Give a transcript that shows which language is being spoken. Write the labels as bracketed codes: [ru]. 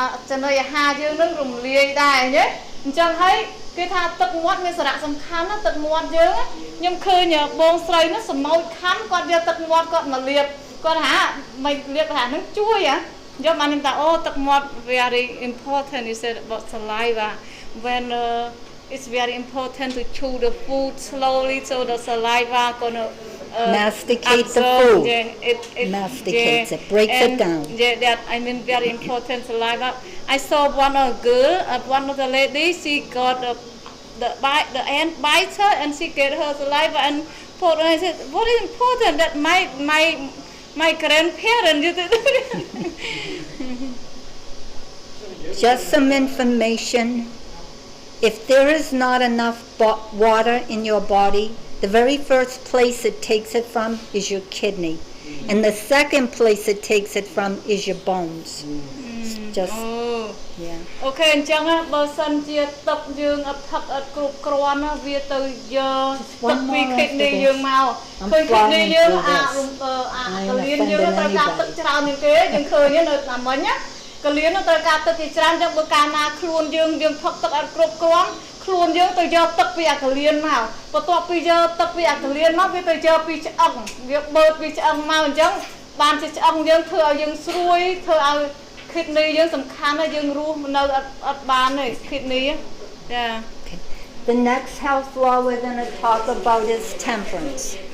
[km] ចំណីអាហារយើងនឹងរំលាយដែរញ៉េអញ្ចឹងហើយគេថាទឹកមាត់មានសារៈសំខាន់ណាទឹកមាត់យើងខ្ញុំឃើញបងស្រីនោះសម្ោចខំគាត់យកទឹកមាត់គាត់មកលាបគាត់ថាមិនលាបថាហ្នឹងជួយយកបានថាអូទឹកមាត់ [en] very important you said about saliva when it's very important to chew the food slowly so the saliva gonna masticate the food. Yeah, it masticates it, breaks it down. Yeah, that I mean very important saliva. I saw one girl, one of the ladies, she got the ant bites her and she get her saliva and put. And I said, what is important that my grandparents. Just some information. If there is not enough water in your body, the very first place it takes it from is your kidney. And the second place it takes it from is your bones. Just, yeah. [km] Okay, អញ្ចឹងបើសិនជាទឹកយើងអត់ផឹកអត់គ្រប់គ្រាន់វាទៅយកទឹកពី kidney យើងមកឃើញ kidney យើងកលៀនយើងត្រូវការទឹកច្រើនជាងគេយើងឃើញនៅអាមិញណា កលៀនត្រូវការទឹកជាច្រើនចឹងបើកាលណាខ្លួនយើងផឹកទឹកអត់គ្រប់គ្រាន់ខ្លួនយើងទៅយកទឹកពីអាកលៀនមកបន្ទាប់ពីយកទឹកពីអាកលៀនមកវាទៅយកពីឆ្អឹងវាបើកពីឆ្អឹងមកអញ្ចឹងបានជាឆ្អឹងយើងធ្វើឲ្យយើងស្រួយធ្វើឲ្យ kidney យើងសំខាន់ហើយយើងរស់នៅអត់បានទេ kidney ចា [en] The next health law we're going to talk about is temperance.